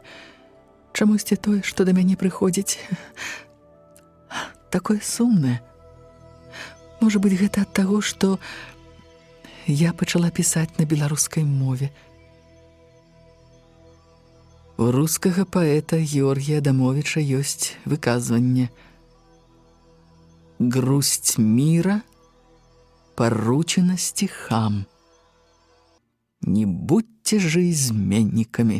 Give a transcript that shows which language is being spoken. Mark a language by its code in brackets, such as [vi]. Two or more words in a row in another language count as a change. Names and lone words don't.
[be] Чамусьці тое, што да мяне прыходзіць, такое сумнае. Можа быць, гэта ад таго, што я пачала пісаць на беларускай мове. У рускага паэта Георгія Адамовіча ёсць выказванне: [ru] «Грусть мира поручена стихам. Не будьте же изменниками».